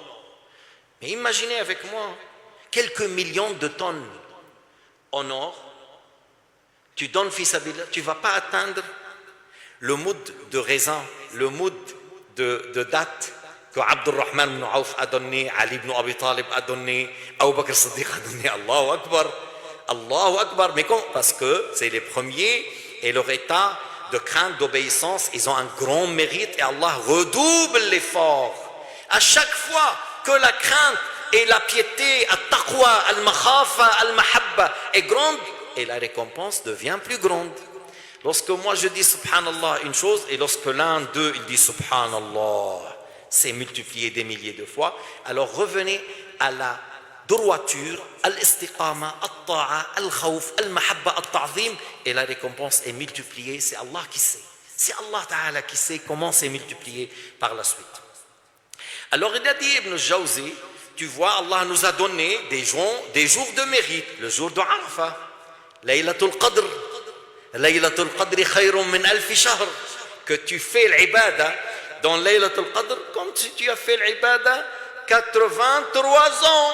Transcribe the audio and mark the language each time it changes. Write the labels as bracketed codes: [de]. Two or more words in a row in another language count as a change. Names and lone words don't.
[fr] Mais imaginez avec moi, quelques millions de tonnes en or, tu donnes [ar] في سبيل الله, [fr] tu ne vas pas atteindre le moud de raisin, le moud de date que Abdurrahman ibn Auf a donné, Ali ibn Abi Talib a donné, Abu Bakr Siddiq a donné. [ar] الله أكبر، الله أكبر. [fr] Mais parce que c'est les premiers et leur état de crainte, d'obéissance, ils ont un grand mérite et Allah redouble l'effort. À chaque fois que la crainte et la piété, [ar] التقوى، المخافة, [fr] al-mahabba est grande, et la récompense devient plus grande. Lorsque moi je dis subhanallah une chose, et lorsque l'un d'eux il dit subhanallah, c'est multiplié des milliers de fois, alors revenez à la droiture, [ar] الاستقامة، الطاعة، الخوف، المحبة، التعظيم, [fr] et la récompense est multipliée, c'est Allah qui sait. C'est [ar] الله تعالى [fr] qui sait comment c'est multiplié par la suite. Alors il a dit Ibn Jawzi, tu vois, Allah nous a donné des jours de mérite, le jour de Arafah, [ar] ليلة القدر، ليلة القدر خير من ألف شهر, [fr] que tu fais l'ibada dans Laylatul Qadr comme si tu as fait l'ibada 83 ans.